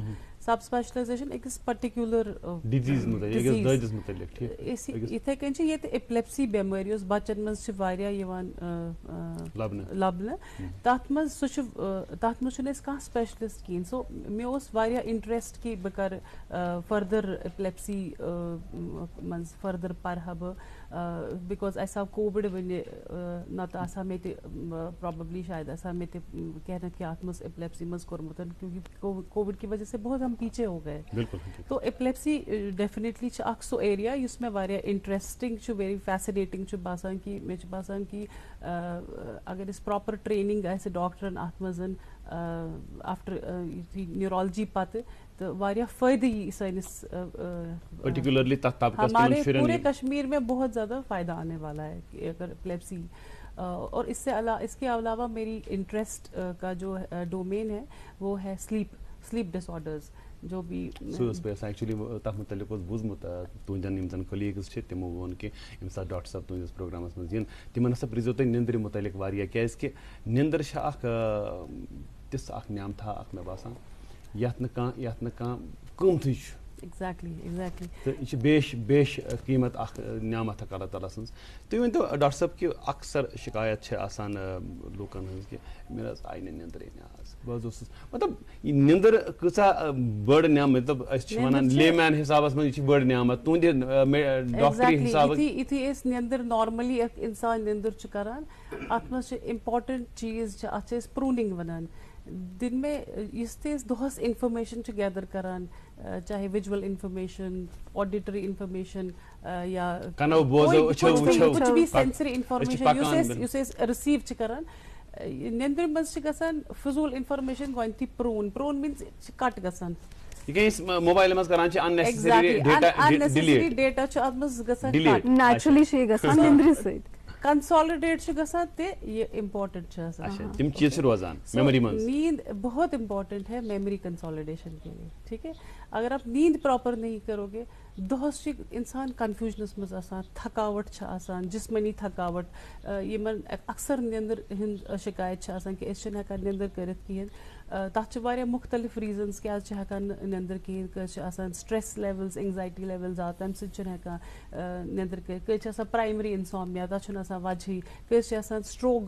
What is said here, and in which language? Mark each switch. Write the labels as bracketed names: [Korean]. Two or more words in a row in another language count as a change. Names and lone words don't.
[Kashmiri] سب سپیشلایزیشن أکِس پٔرٹِکیوٗلر یِتھے کٔنۍ چھِ ییٚتہِ ایپلیپسی بٮ۪مٲرۍ یۄس بچن منٛز چھِ واریاہ یِوان لبنہٕ, تتھ منٛز سُہ چھُ تتھ منٛز چھُنہٕ أسۍ کانٛہہ سپیشلسٹ کِہیٖنۍ. سو مےٚ اوس واریاہ انٹرسٹ کہِ بہٕ کرٕ فٔردر ایپلیپسی منٛز فٔردر پرٕ ہا بہٕ, بِکاز اسہِ آو کووِڈ وٕنہِ, نتہٕ آسہٕ ہا مےٚ تہِ پرابلی شاید آسہٕ ہا مےٚ تہِ کینٛہہ نتہٕ کینٛہہ اتھ منٛز ایپلیپسی منٛز کوٚرمُت, [Urdu] کیونکہِ کووِڈ کہِ وجہ سے بہت ہم پیچھے ہو گئے. [Kashmiri] تو ایپلیپسی ڈیفنیٹلی چھِ اکھ سُہ ایریا یُس مےٚ واریاہ انٹرسٹنگ چھُ, [English] very fascinating [Kashmiri] چھُ باسان کہ مےٚ چھُ باسان کہ اگر أسۍ [English] proper training [Kashmiri] آسہِ ڈاکٹرن اتھ منٛز آفٹر یُتھُے نیورالجی پتہٕ, تہٕ واریاہ فٲیدٕ یی سٲنِس [Urdu] ہمارے پورے کشمیر میں بہت زیادہ فائدہ آنے والا ہے اگر [Kashmiri] ایپلیپسی. [Urdu] اور اس کے علاوہ میری انٹرسٹ کا جو ڈومین ہے وہ ہے [English] sleep disorders, [Urdu] جو بھی [Kashmiri] ایکچولی تک متعلق بوزمت تہذین کلیگز تمو وون کہ یم سات ڈاکٹر صاحب تہندس پروگرامس مز ین تمن ہسا پرزو تھی نندر متعلق واریاہ کیازکہ نندر تس اخ نعمتھا اخ مے باسان یتھ نہ قیمتھے [English] ایگزیکٹلی [Kashmiri] تو یہ بیش قیمت اخ نعمت اللہ تعالیٰ سن. تھی ورنو ڈاکٹر صاحب کہ اکثر شکایت آسان لوکن ہز کہ میرے آئی نا نندر آز بہت مطلب یہ نندر کۭژاہ بڑ نعمت, مطلب ونان لے مین حسابس من یہ بڑ نعمت تہندِ ڈاکٹری حساب یُتھُے أسۍ نندر نارملی اکھ انسان نندر چھُ کران اتھ منٛز چھِ امپاٹنٹ چیٖز چھِ اتھ چھِ أسۍ پرٛوٗنِنٛگ ونان. [Urdu] دن میں [Kashmiri] یُس تہِ أسۍ دۄہس انفارمیشن چھِ گیدر کران, چاہے [English] visual information, auditory information [Urdu] یا کچھ بھی [English] sensory information [Kashmiri] یُس أسۍ رِسیٖو چھِ کران, نندرِ منٛز چھِ گژھان فضوٗل انفارمیشن گۄڈنیتھٕے پرٛون میٖنٕز چھِ کٹ گژھان. موبائل مز کران unnecessary ڈیٹا چھُ اتھ منٛز گژھان نیچرلی چھِ یہِ گژھان نندرِ سۭتۍ. کنسالِڈیٹ چھُ گژھان تہِ یہ امپورٹنٹ چھُ آسان. تم چیز چھِ روزان میموری منٛز. [Urdu] نیند بہت امپورٹنٹ ہے [English] memory consolidation [Urdu] کے لیے, ٹھیک ہے. اگر آپ نیند پراپر نہیں کرو گے, [Kashmiri] دۄہس چھُ انسان کنفیوژنس منٛز آسان, تھکاوٹ چھِ آسان, جسمٲنی تھکاوٹ, یِمن اکثر نندر ہٕنٛز شکایت چھِ آسان کہ أسۍ چھِنہٕ ہٮ۪کان نندر کٔرِتھ کِہیٖنۍ. تَتھ چھِ واریاہ مختلف ریٖزنٕز کیٛازِ چھِ ہٮ۪کان نیٚنٛدٕر کِہیٖنۍ کٲنٛسہِ چھِ آسان [English] stress levels anxiety level [Kashmiri] زیادٕ تَمہِ سۭتۍ چھُنہٕ ہٮ۪کان نیٚنٛدٕر کٔرِتھ کٲنٛسہِ چھِ آسان [English] primary insomnia [Kashmiri] تَتھ چھُنہٕ آسان وجہٕے کٲنٛسہِ چھِ آسان سٹروک